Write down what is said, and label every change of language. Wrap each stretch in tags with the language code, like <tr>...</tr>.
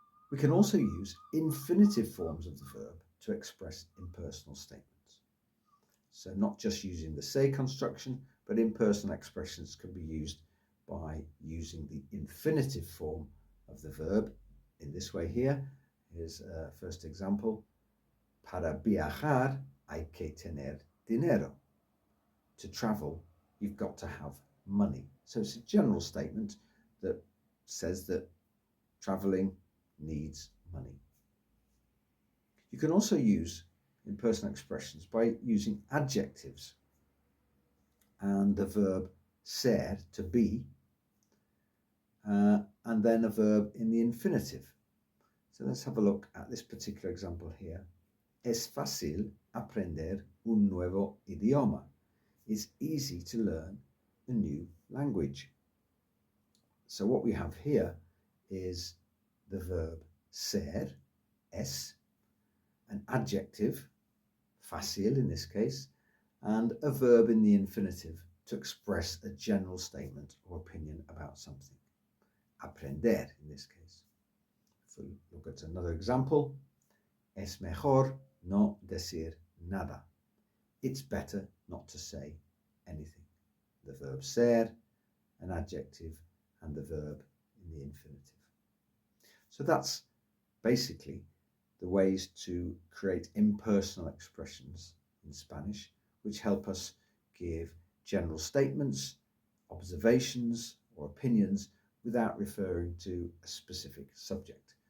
<en>We can also use infinitive forms of the verb to express impersonal statements. So not just using the se construction, but impersonal expressions can be used by using the infinitive form of the verb in this way here. Here's a first example.</en> <es>Para viajar hay que tener dinero.</es> <en>To travel, you've got to have money. So it's a general statement that says that traveling needs money. You can also use impersonal expressions by using adjectives and the verb ser, to be, and then a verb in the infinitive. So let's have a look at this particular example here.</en> <es>Es fácil aprender un nuevo idioma.</es> <en>It's easy to learn a new language. So what we have here is the verb ser, es, an adjective, fácil in this case, and a verb in the infinitive to express a general statement or opinion about something. aprender in this case. If we look at another example, es mejor no decir nada. It's better not to say anything. The verb ser, an adjective, and the verb in the infinitive. So that's basically the ways to create impersonal expressions in Spanish, which help us give general statements, observations, or opinions without referring to a specific subject.</en>